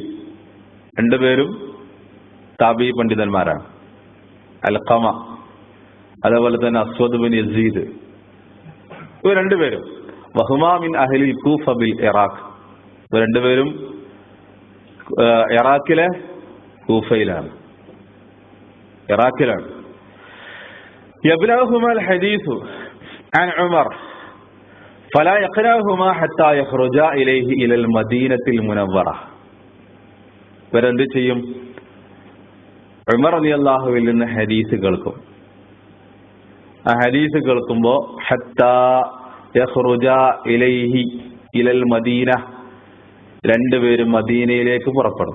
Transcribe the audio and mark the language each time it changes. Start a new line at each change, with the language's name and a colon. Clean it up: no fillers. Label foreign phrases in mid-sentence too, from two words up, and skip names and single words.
Malayalam: രണ്ടുപേരും താബീ പണ്ഡിതന്മാരാണ്. അൽഖമ, അതേപോലെ തന്നെ അസ്വദ് ബിൻ യസീദ്, ഇവർ രണ്ടുപേരും
Arabic: وهما من أهل الكوفة بالعراق.
Malayalam: ഇവർ രണ്ടുപേരും ഇറാഖിലെ കൂഫയിലാണ്.
Arabic: يبلغهما الحديث عن عمر فلا يقرأهما حتى يخرجا إليه إلى المدينة المنورة.
Malayalam: ഇവരെന്ത് ചെയ്യും? ഉമർ റളിയല്ലാഹുവിൽ നിന്ന് ഹദീസ് കേൾക്കും. ആ ഹദീസ് കേൾക്കുമ്പോ
Arabic: حتى يخرجا إليه إلى المدينة,
Malayalam: രണ്ടുപേരും മദീനയിലേക്ക് പുറപ്പെടും.